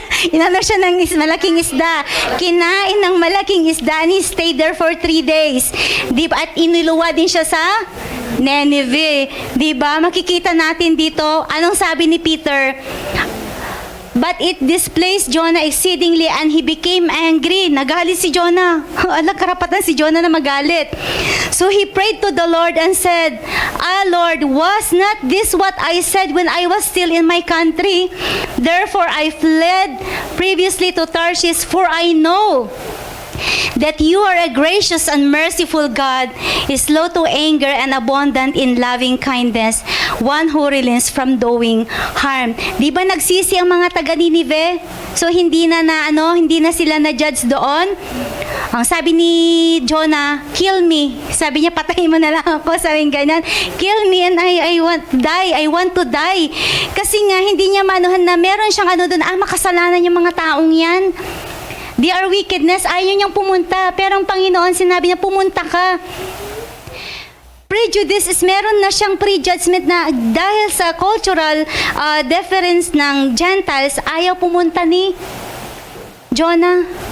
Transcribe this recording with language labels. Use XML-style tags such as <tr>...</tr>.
<tl>Inano siya ng malaking isda. Kinain ng malaking isda</tl> <en>and he stayed there for 3 days.</en> <tl>'Di ba? At iniluwa din siya sa Nineveh. 'Di ba? Makikita natin dito, anong sabi ni Peter?</tl> <en>But it displeased Jonah exceedingly and he became angry.</en> <tl>Nagalit si Jonah. Alam, karapatan si Jonah na magalit.</tl> <en>So he prayed to the Lord and said, Lord, was not this what I said when I was still in my country? Therefore I fled previously to Tarshish, for I know that you are a gracious and merciful God, is slow to anger and abundant in loving kindness, one who relents from doing harm.</en> <tl>Di ba nagsisi ang mga taga Nineveh? So hindi na sila na-judge doon. Ang sabi ni Jonah,</tl> <en>kill me.</en> <tl>Sabi niya, patayin mo na lang ako. Sabi niya ganyan,</tl> <en>kill me and I want to die.</en> <tl>Kasi nga, hindi niya manuhan na meron siyang doon, makasalanan yung mga taong yan.</tl> <en>They are wickedness,</en> <tl>ayaw niyang pumunta. Pero ang Panginoon, sinabi niya, pumunta ka. Prejudice is meron na siyang prejudgment na dahil sa cultural difference ng Gentiles, ayaw pumunta ni Jonah.</tl>